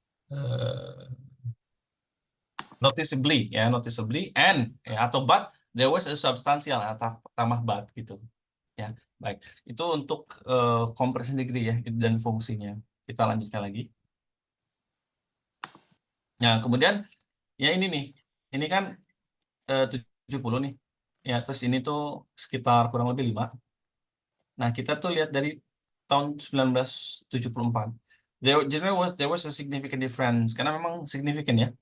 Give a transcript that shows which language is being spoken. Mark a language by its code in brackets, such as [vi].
[id] Eh, noticeably ya, noticeably and ya, atau [en] but there was a substantial [id] atau tambah but gitu ya. Baik, itu untuk compression degree ya dan fungsinya. Kita lanjutkan lagi. Nah, kemudian ya ini nih, ini kan 70 nih ya, terus ini tuh sekitar kurang lebih 5. Nah, kita tuh lihat dari tahun 1974. [en] There was a significant difference, [id] karena memang significant ya.